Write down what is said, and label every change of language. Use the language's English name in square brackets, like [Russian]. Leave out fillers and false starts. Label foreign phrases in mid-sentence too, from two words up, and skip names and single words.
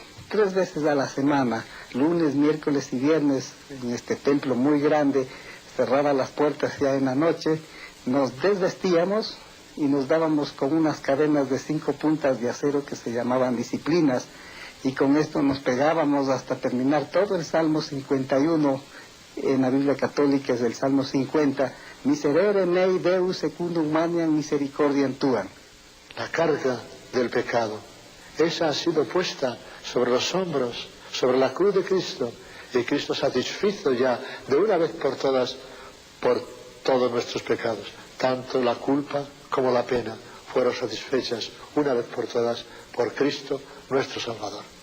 [Spanish] 3 veces a la semana, lunes, miércoles y viernes, en este templo muy grande, cerraba las puertas ya en la noche, nos desvestíamos y nos dábamos con unas cadenas de 5 puntas de acero que se llamaban disciplinas, y con esto nos pegábamos hasta terminar todo el Salmo 51, en la Biblia Católica es el Salmo 50, [Latin] Miserere mei Deus secundum maniam misericordiam tuam. [Spanish] La carga del pecado, esa ha sido puesta sobre los hombros, sobre la cruz de Cristo, y Cristo satisfizo ya de una vez por todas por todos nuestros pecados. Tanto la culpa como la pena fueron satisfechas una vez por todas por Cristo nuestro Salvador.